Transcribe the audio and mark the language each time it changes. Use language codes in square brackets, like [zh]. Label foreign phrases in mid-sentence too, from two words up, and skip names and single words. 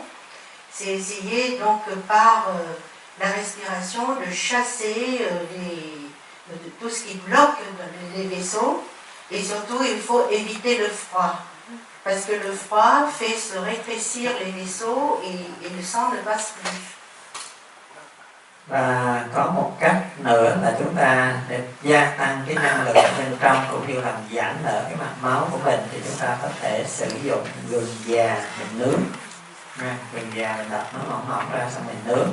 [fr] C'est essayer donc par la respiration de chasser tout ce qui bloque les vaisseaux. Et surtout, il faut éviter le froid. parce que le froid fait se rétrécir les vaisseaux et le sang ne passe plus. [vi] Và có một cách nữa là chúng ta để gia tăng cái năng lượng bên trong cũng như làm giãn nở cái mạch máu của mình thì chúng ta có thể sử dụng gừng già mình nướng. Gừng già mình đập nó mỏng ra xong mình nướng.